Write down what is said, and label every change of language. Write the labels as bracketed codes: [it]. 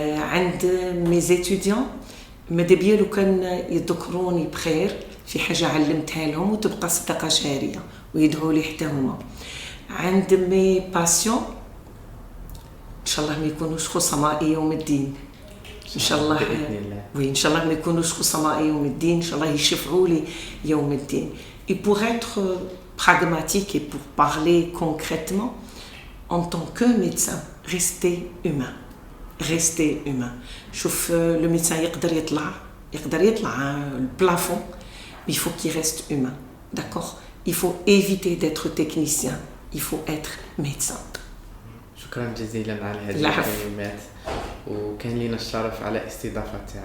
[ar] عند [fr] mes étudiants [ar] ماذا بيا لو كان يذكروني بخير في حاجة علمتها لهم وتبقى صدقة جارية ويدعوا لي حتى هما. عند مي باسيون ان شاء الله ما يكونوش خصماء يوم الدين، ان شاء الله وي ان شاء الله ما يكونوش خصماء يوم الدين، ان شاء الله يشفعوا لي يوم الدين. [fr] Et pour être pragmatique et pour parler concrètement, en tant que médecin, restez humain. Restez humain. [ar] شوف [fr] le médecin [ar] يقدر يطلع [fr] le plafond, mais il faut qu'il reste humain. D'accord? Il faut éviter d'être technicien, il faut être médecin. [ar] شكرا جزيلا على هذه الكلمات، وكان لنا الشرف على استضافتك.